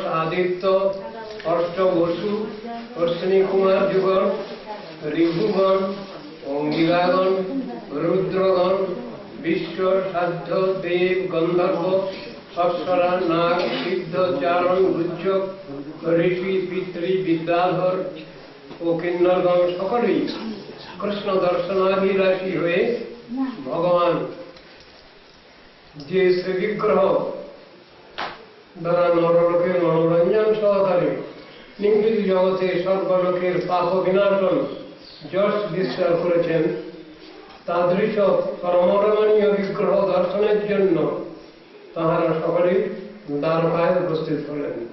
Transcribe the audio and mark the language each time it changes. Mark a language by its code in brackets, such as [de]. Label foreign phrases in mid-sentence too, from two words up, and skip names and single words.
[bn] आदित्य अष्ट वसु अश्विनी कुमार जुगण ऋभुगण अंगिरागण रुद्रगण विश्व साध्य देव गंधर्व अप्सरा नाग सिद्ध चारण गुज्जक ऋषि पितृ विद्याधर ও কিন্নরগণ সকলেই কৃষ্ণ দর্শনাভিলাষী হয়ে ভগবান যে শ্রীবিগ্রহ দ্বারা নরলোকের মনোরঞ্জন সহকারে নিম্নিত জগতে সর্বলোকের পাপ বিনাশন যশ বিস্তার করেছেন তাদৃশ পরমরমণীয় বিগ্রহ দর্শনের জন্য তাহারা সকলেই দ্বারকায় উপস্থিত হলেন।